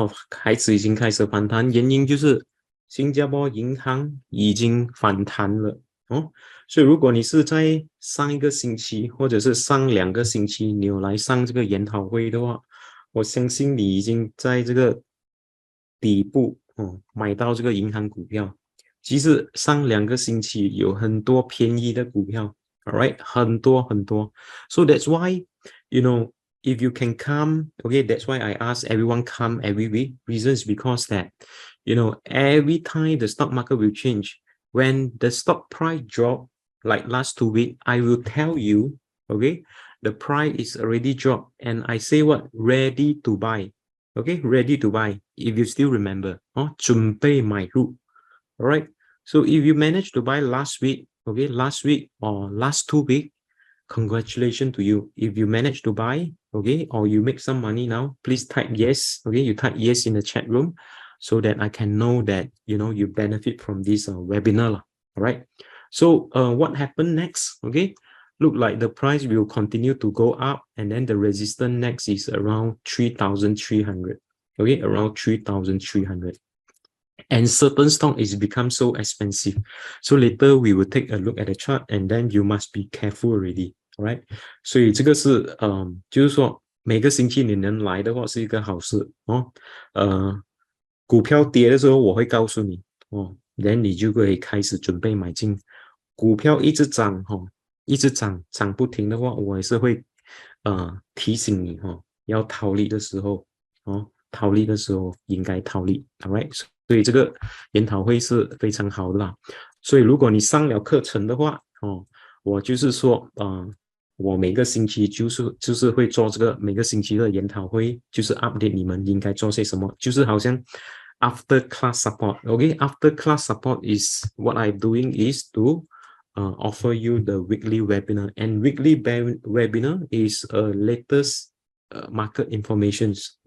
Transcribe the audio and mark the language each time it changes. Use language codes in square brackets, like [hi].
[zh] 海指已经开始反弹，原因就是新加坡银行已经反弹了所以如果你是在上一个星期或者是上2个星期你有来上这个研讨会的话，我相信你已经在这个底部买到这个银行股票。其实上2个星期有很多便宜的股票 ，alright， 很多。 [en] So that's why you know if you can come, okay, that's why I ask everyone come every week. Reason is because that, you know, every time the stock market will change. When the stock price drop, like last 2 weeks, I will tell you, okay, the price is already dropped. And I say what? Ready to buy. Okay, ready to buy. If you still remember, [zh] 准备买入. [en] All right. So if you managed to buy last week, okay, last week or last 2 weeks, congratulations to you. If you manage to buy, okay, or you make some money now, please type yes. Okay, you type yes in the chat room so that I can know that, you know, you benefit from this webinar. All right. So what happened next? Okay, look like the price will continue to go up, and then the resistance next is around 3,300. Okay, around 3,300. and certain stock is become so expensive. So later we will take a look at the chart, and then you must be careful already, right? [zh] 所以这个是就是说每个星期你能来的话是一个好事哦。股票跌的时候我会告诉你哦， then 你就可以开始准备买进。股票一直涨一直涨涨不停的话，我也是会提醒你要逃离的时候逃离的时候应该逃离 ，alright。所以这个研讨会是非常好的啦。所以如果你上了课程的话我就是说我每个星期就是会做这个每个星期的研讨会，就是 update 你们应该做些什么，就是好像 after class support。 [en] OK，after class support is what I'm doing is to offer you the weekly webinar, and weekly webinar is latest market informations.